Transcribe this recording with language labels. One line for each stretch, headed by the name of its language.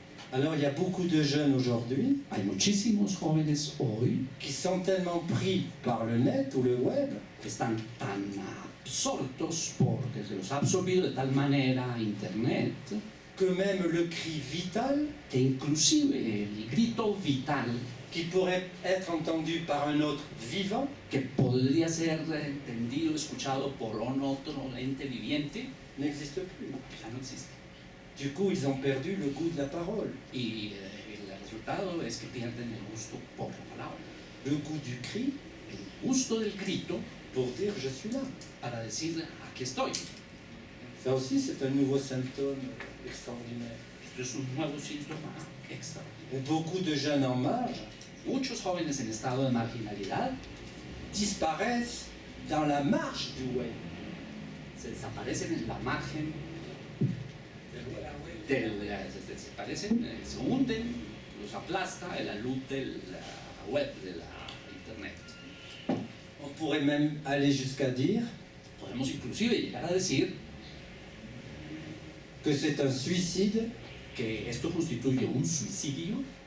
French: Alors il y a beaucoup de jeunes aujourd'hui
Spanish: Hay muchísimos jóvenes hoy
French: qui sont tellement pris par le net ou le web
Spanish: que están tan absortos porque se los ha absorbido de tal manera Internet
French: que même le cri vital,
Spanish: que inclusive el grito vital
French: qui pourrait être entendu par un autre vivant,
Spanish: que podría ser entendido, escuchado por un otro ente viviente,
French: n'existe plus.
Spanish: ya no existe.
French: Du coup, ils ont perdu le goût de la parole,
Spanish: Y el resultado es que pierden el gusto por la palabra,
French: le goût du cri
Spanish: el gusto del grito
French: pour dire je suis là.
Spanish: para decir aquí estoy.
French: Ça aussi, c'est un nouveau symptôme extraordinaire.
Spanish: Esto es un nuevo síntoma extraordinario.
French: Et beaucoup de jeunes en marge
Spanish: Muchos jóvenes en estado de marginalidad
French: disparaissent dans la marge du web.
Spanish: se desaparecen en la margen se desaparecen, se hunden, los aplasta la luz de la web, de la internet.
French: On pourrait même aller jusqu'à dire
Spanish: Podemos inclusive llegar a decir
French: que c'est un suicide
Spanish: que esto constituye un suicidio